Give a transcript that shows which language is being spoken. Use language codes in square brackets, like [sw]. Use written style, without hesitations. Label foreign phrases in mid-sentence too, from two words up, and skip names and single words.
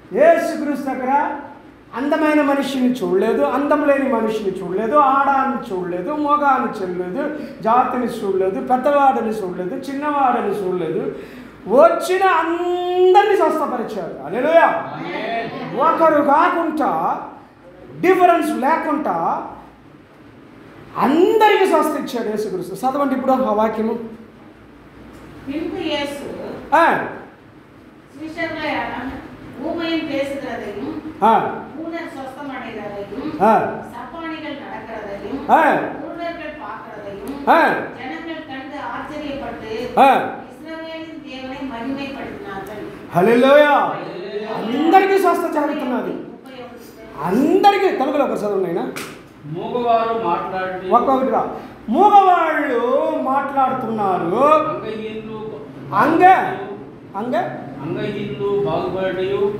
[te] యేసుక్రీస్తు దగ్గర అందమైన మనిషిని చూడలేదు, అందం లేని మనిషిని చూడలేదు, ఆడాన్ని చూడలేదు, మోగాన్ని చూడలేదు, జాతిని చూడలేదు, పెద్దవాడిని చూడలేదు, చిన్నవాడిని చూడలేదు. వచ్చిన అందరినీ స్వస్థపరిచాడు. హల్లెలూయా. ఒకరు కాకుండా, డిఫరెన్స్ లేకుండా అందరికీ స్వస్థ ఇచ్చాడు యేసుక్రీస్తు. చదవండి ఇప్పుడు ఆ వాక్యము. [ta] பின்பு இயேசு சீஷர்களை ஊமையும் பேசுகிறதையும் ஊனர் சொஸ்தமடைகிறதையும் சப்பானிகள் நடக்கிறதையும் குருடர்கள் பார்க்கிறதையும் ஜனங்கள் கண்டு ஆச்சரியப்பட்டு இஸ்ரவேலின் தேவனை மகிமைப்படுத்தினார்கள். [te] హల్లెలూయా. అందరికీ స్వస్థ జరుగుతున్నది. అందరికీ. తెలుగులో ఒక చదవండి. మూగవారు మాట్లాడుతూ ఒక్కొక్కటిగా మూగవాళ్ళు మాట్లాడుతున్నారు. అంగహీనులు బాగుపడటయు,